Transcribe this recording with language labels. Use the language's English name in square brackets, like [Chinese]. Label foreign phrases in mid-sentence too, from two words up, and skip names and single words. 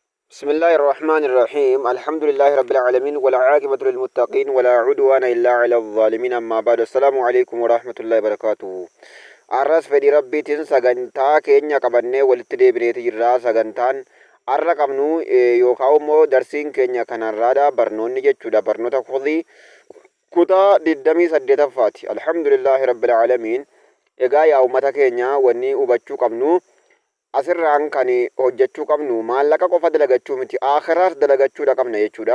[Arabic] بسم الله الرحمن الرحيم الحمد لله رب العالمين والعاقبة للمتقين ولا عدوان إلا على الظالمين أما بعد السلام عليكم ورحمة الله وبركاته [Oromo] arras fedhi rabbiitiin sagantaa keenya qabannee walitti deebineeti jirraa sagantaan arra qabnu yookaan immoo darsiin keenya kanarraadha barnoonni jechuudha barnoota kutaa 28ffaati [Arabic] الحمد لله رب العالمين [Oromo] egaa yaa ummata keenya wanni hubachuu qabnu asirraan kan hojjechuu qabnu maallaqa qofa dalagachuu miti akhiraas dalagachuudha qabna jechuudha.